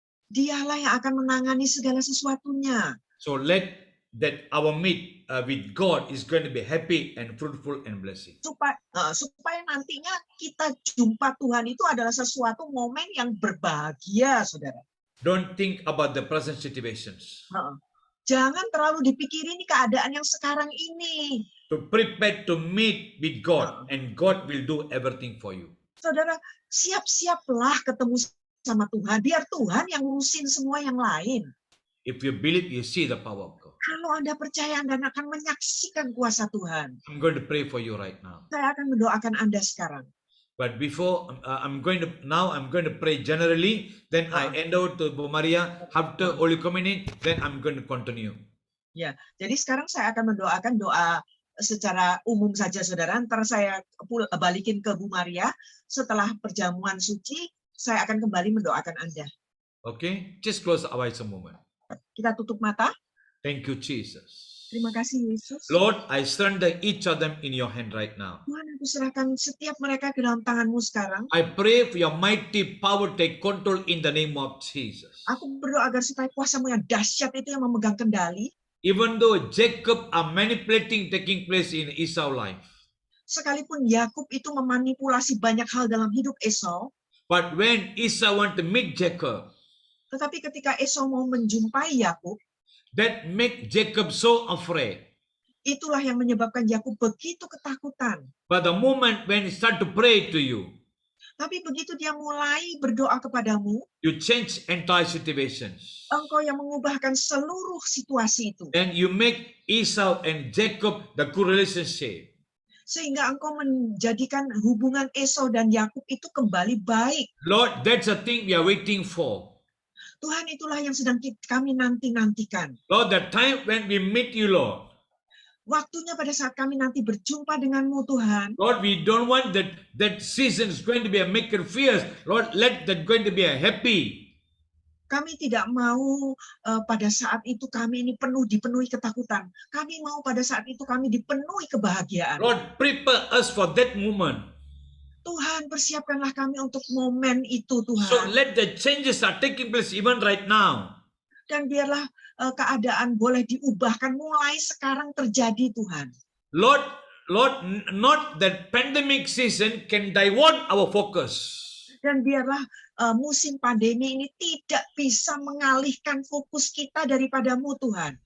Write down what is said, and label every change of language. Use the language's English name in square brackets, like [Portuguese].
[Indonesian] Dialah yang akan menangani segala sesuatunya. [English] So let that our meet with God is going to be happy and fruitful and blessing. [Indonesian] Supaya nantinya kita jumpa Tuhan itu adalah sesuatu momen yang berbahagia, saudara. [English] Don't think about the present situations. [Indonesian] Jangan terlalu dipikirin keadaan yang sekarang ini. [English] To prepare to meet with God, and God will do everything for you. [Indonesian] Saudara, siap-siaplah ketemu sama Tuhan. Biar Tuhan yang ngurusin semua yang lain. [English] If you believe, you see the power of God. [Indonesian] Kalau Anda percaya, Anda akan menyaksikan kuasa Tuhan. [English] I'm going to pray for you right now. [Indonesian] Saya akan mendoakan Anda sekarang. [English] But before I'm going to pray generally. Then I hand over to Bu Maria. After Holy Communion, then I'm going to continue. [Indonesian] Ya, jadi sekarang saya akan mendoakan doa secara umum saja, saudara. Ntar saya balikin ke Bu Maria. Setelah perjamuan suci, saya akan kembali mendoakan Anda. [English] Okay, just close our eyes a moment. [Indonesian] Kita tutup mata. [English] Thank you, Jesus. [Indonesian] Terima kasih, Yesus. [English] Lord, I surrender each of them in your hand right now. [Indonesian] Tuhan, aku serahkan setiap mereka ke dalam tangan-Mu sekarang. [English] I pray for your mighty power take control in the name of Jesus. [Indonesian] Aku berdoa agar supaya kuasa-Mu yang dahsyat itu yang memegang kendali. [English] Even though Jacob are manipulating taking place in Esau's life. [Indonesian] Sekalipun Yakub itu memanipulasi banyak hal dalam hidup Esau. [English] But when Esau want to meet Jacob, [Indonesian] tetapi ketika Esau mau menjumpai Yakub, [English] that make Jacob so afraid. [Indonesian] Itulah yang menyebabkan Yakub begitu ketakutan. [English] But the moment when he start to pray to you, [Indonesian] tapi begitu dia mulai berdoa kepadamu, [English] you change entire situations. [Indonesian] Engkau yang mengubahkan seluruh situasi itu. [English] And you make Esau and Jacob the good relationship. [Indonesian] Sehingga engkau menjadikan hubungan Esau dan Yakub itu kembali baik. [English] Lord, that's the thing we are waiting for. [Indonesian] Tuhan, itulah yang sedang kami nanti-nantikan. [English] Lord, the time when we meet you, Lord. [Indonesian] Waktunya pada saat kami nanti berjumpa denganmu, Tuhan. [English] Lord, we don't want that season is going to be a maker fierce. Lord, let that going to be a happy. [Indonesian] Kami tidak mau pada saat itu kami ini dipenuhi ketakutan. Kami mau pada saat itu kami dipenuhi kebahagiaan. [English] Lord, prepare us for that moment. [Indonesian] Tuhan, persiapkanlah kami untuk momen itu, Tuhan. [English] So let the changes are taking place even right now. [Indonesian] Dan biarlah keadaan boleh diubahkan mulai sekarang terjadi, Tuhan. [English] Lord, not that pandemic season can divert our focus. [Indonesian] Dan biarlah musim pandemi ini tidak bisa mengalihkan fokus kita daripadamu, Tuhan.